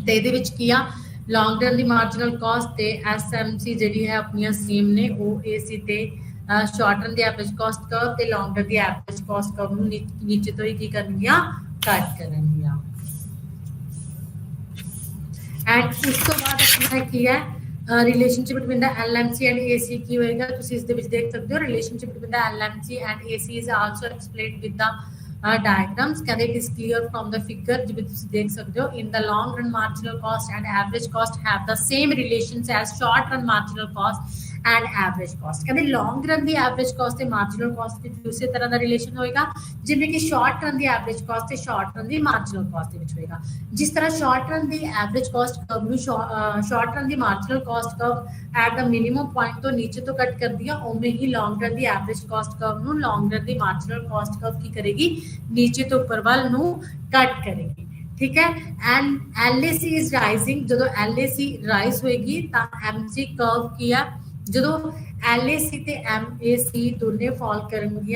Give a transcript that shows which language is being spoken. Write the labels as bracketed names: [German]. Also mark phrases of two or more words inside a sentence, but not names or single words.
[Punjabi] ਤੇ ਇਹਦੇ ਵਿੱਚ ਕੀ ਆ [English] long run [Punjabi] ਦੀ [English] marginal cost [Punjabi] ਤੇ SMC ਜਿਹੜੀ ਹੈ ਆਪਣੀਆਂ ਸੇਮ ਨੇ, OAC ਤੇ [English] short run [Punjabi] ਦੀ [English] average cost curve [Punjabi] ਤੇ [English] long run [Punjabi] ਦੀ [English] average cost curve [Punjabi] ਨੂੰ ਨੀਚੇ ਤੋਂ ਹੀ ਕੀ ਕਰਨਗੀਆਂ, ਕੱਟ ਕਰਨਗੀਆਂ। ਐਂਡ ਉਸ ਤੋਂ ਬਾਅਦ ਆਪਣਾ ਕੀ ਹੈ [English] relationship between the LMC and AC [Punjabi] ਕੀ ਹੋਏਗਾ, ਤੁਸੀਂ ਇਸ ਦੇ ਵਿੱਚ ਦੇਖ ਸਕਦੇ ਹੋ। [English] relationship between the LMC and AC is also explained with the diagrams। ਕਹਿੰਦੇ it is clear from the figure [Punjabi] ਜਿਵੇਂ ਤੁਸੀਂ ਦੇਖ ਸਕਦੇ ਹੋ [English] in the long run marginal cost and average cost have the same relations as short run marginal cost and average cost। [Punjabi] ਕਹਿੰਦੇ [English] long run [Punjabi] ਦੀ [English] average cost [Punjabi] ਤੇ [English] marginal cost [Punjabi] ਵਿੱਚ ਉਸੇ ਤਰ੍ਹਾਂ ਦਾ ਰਿਲੇਸ਼ਨ ਹੋਏਗਾ ਜਿਵੇਂ ਕਿ [English] short run [Punjabi] ਦੀ [English] average cost [Punjabi] ਤੇ [English] short run [Punjabi] ਦੀ [English] marginal cost [Punjabi] ਦੇ ਵਿੱਚ ਹੋਏਗਾ। ਜਿਸ ਤਰ੍ਹਾਂ [English] short run [Punjabi] ਦੀ [English] average cost curve [Punjabi] ਨੂੰ [English] short run [Punjabi] ਦੀ [English] marginal cost curve at the minimum point [Punjabi] ਤੋਂ ਨੀਚੇ ਤੋਂ ਕੱਟ ਕਰਦੀ ਆ, ਉਵੇਂ ਹੀ [English] long run [Punjabi] ਦੀ [English] average cost curve [Punjabi] ਨੂੰ [English] long run [Punjabi] ਦੀ [English] marginal cost curve [Punjabi] ਕੀ ਕਰੇਗੀ, ਨੀਚੇ ਤੋਂ ਉੱਪਰ ਵੱਲ ਨੂੰ ਕੱਟ ਕਰੇਗੀ। ਠੀਕ ਹੈ, [English] and LAC is rising, [Punjabi] ਜਦੋਂ LAC ਰਾਈਜ਼ ਹੋਏਗੀ ਤਾਂ [English] MC curve [Punjabi] ਕੀ ਆ, ਜਦੋਂ LAC ਤੇ MAC ਦੋਨੇ ਫਾਲ ਕਰਨਗੀਆਂ।